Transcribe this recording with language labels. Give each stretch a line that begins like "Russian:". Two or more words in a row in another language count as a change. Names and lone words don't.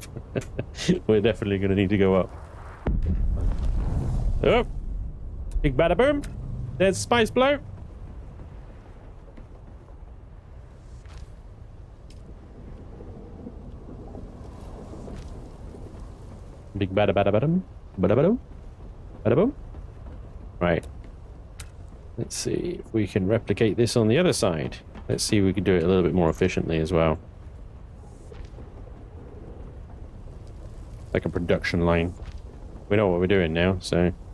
English: We're definitely going to need to go up. Oh, big bada boom. There's spice blow. Big bada bada badum. Bada badum. Bada boom. Right. Let's see if we can replicate this on the other side. Let's see if we can do it a little bit more efficiently as well. Like a production line. We know what we're doing now, so...